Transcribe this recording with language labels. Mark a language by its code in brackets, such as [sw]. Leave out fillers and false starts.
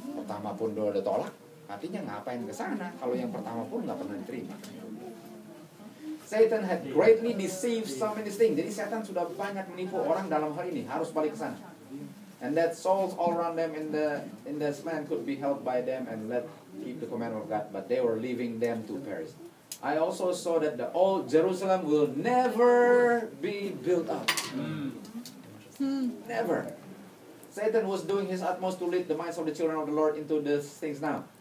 [id] Pertama pun udah tolak, artinya ngapain ke sana kalau yang pertama pun nggak pernah diterima. [en] Satan had greatly deceived some in this thing. [id] Jadi setan sudah banyak menipu orang dalam hal ini, harus balik ke sana. [en] And that souls all around them in this land could be held by them and let keep the commandment of God, but they were leaving them to perish. I also saw that the old Jerusalem will never be built up. Never. Satan was doing his utmost to lead the minds of the children of the Lord into these things now.